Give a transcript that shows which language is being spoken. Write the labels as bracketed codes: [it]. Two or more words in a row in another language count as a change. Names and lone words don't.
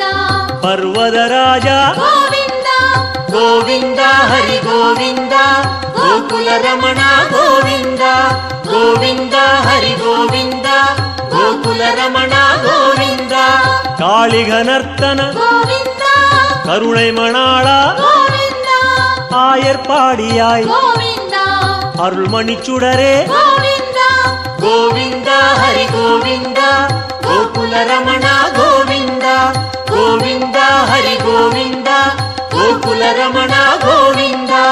[kn] ಪರ್ವದ ರಾಜ ಗೋವಿಂದ. ಗೋವಿಂದ ಹರಿ ಗೋವಿಂದ ಗೋಕುಲ ರಮಣ ಗೋವಿಂದ ಗೋವಿಂದ ಹರಿ ಗೋವಿಂದ ಗೋಕುಲ ರಮಣ ಗೋವಿಂದ. ಕಾಳಿಗನರ್ತನ ಗೋವಿಂದ [ta] கருணை மணாளா [kn] ಗೋವಿಂದ [ta] ஆயர்பாடியாய் [kn] ಗೋವಿಂದ [ta] அருள்மணிச்சுடரே [kn] ಗೋವಿಂದ. [ta] கோவிந்த ஹரி கோவிந்த கோகுல ரமண கோவிந்த கோவிந்த ஹரி கோவிந்த கோகுல ரமண கோவிந்த.